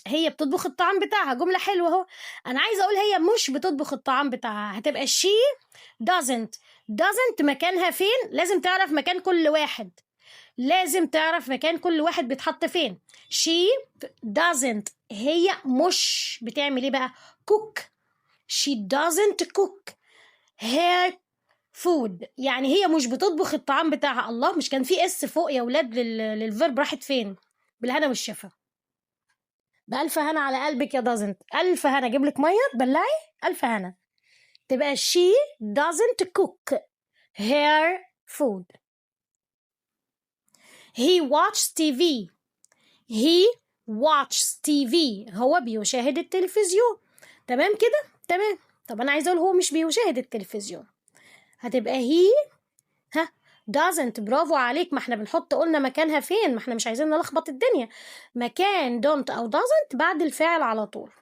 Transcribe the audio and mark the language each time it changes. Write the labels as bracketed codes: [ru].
[ar] هي بتطبخ الطعام بتاعها. جملة حلوة اهو. انا عايزة اقول هي مش بتطبخ الطعام بتاعها. هتبقى [en] she doesn't [ar] مكانها فين؟ لازم تعرف مكان كل واحد. بيتحط فين. [en] she doesn't [ar] هي مش بتعمل ايه بقى؟ cook. [en] she doesn't cook her food. [ar] يعني هي مش بتطبخ الطعام بتاعها. الله، مش كان في اس فوق يا ولاد للفيرب؟ راحت فين؟ بالهنا والشفا. بألف هنا على قلبك يا doesn't. ألف هنا. أجيب لك مية تبلعي؟ ألف هنا. تبقى [en] she doesn't cook her food. he watches TV. [ar] هو بيشاهد التلفزيون. تمام كده؟ تمام. طب أنا عايزة أقول هو مش بيشاهد التلفزيون. هتبقى [en] he doesn't. [ar] برافو عليك. ما احنا بنحط قلنا مكانها فين، ما احنا مش عايزين نلخبط الدنيا. مكان don't أو doesn't بعد الفاعل على طول.